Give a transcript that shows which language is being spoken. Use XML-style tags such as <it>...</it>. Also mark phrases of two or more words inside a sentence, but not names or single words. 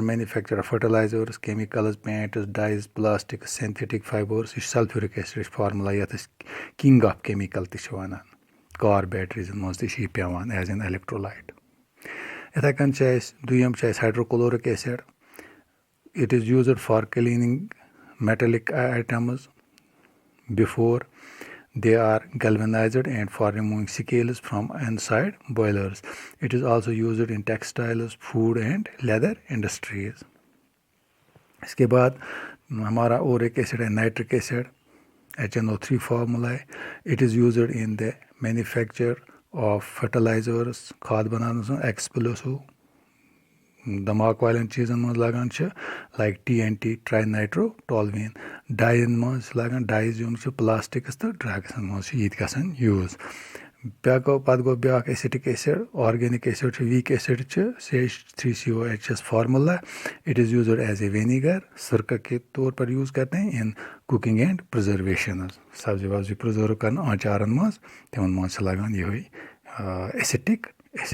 <en>manufacture of fertilizers chemicals paints dyes plastics synthetic fibres</en> <ks>یہِ چھُ</ks> <en>sulphuric acid</en> <ks>فارمولا یَتھ أسۍ</ks> <en>king of chemical</en> <ks>تہِ چھِ وَنان</ks> <en>car batteries</en> <ks>منٛز تہِ چھِ یہِ پٮ۪وان</ks> <en>as an electrolyte</en> <ks>یِتھَے کٔنۍ چھِ اَسہِ دوٚیِم چھِ اَسہِ</ks> <en>hydrochloric acid it is used for cleaning metallic items before they are galvanized and for removing scales from inside boilers. It is also used in textiles, food and leather industries.</en> <ur>اس کے بعد ہمارا اور ایک ایسڈ ہے</ur> <en>nitric acid</en> <ur>HNO3 فارمولا ہے</ur> <en>it is used in the manufacture of fertilizers</en> <ks>کھاد بناونس منٛز ایکسپلوسو دھماکہٕ والٮ۪ن چیٖزن منٛز لگان چھِ لایک TNT</ks> <en>tri nitro toluene</en> <ks>ڈاین منٛز چھِ لگان ڈایز یِم چھِ پلاسٹکس تہٕ ڈرگسن منٛز چھِ یہِ تہِ گژھان یوٗز پتہٕ گوٚو بیٛاکھ</ks> <en>acetic acid organic acid</en> <ks>چھُ</ks> <en>weak acid</en> <ks>چھِ CH3COH فارمولا</ks> <en>it is used as a vinegar</en> <ur>سرکہ کے طور پر یوٗز کرتے ہیں</ur> <en>in cooking and preservations</en> <ks>سبزی وبزی پرٛزٲرو کرنہٕ آنچارن منٛز تِمن منٛز چھِ لگان یِہوے</ks> <en>acetic acid</en>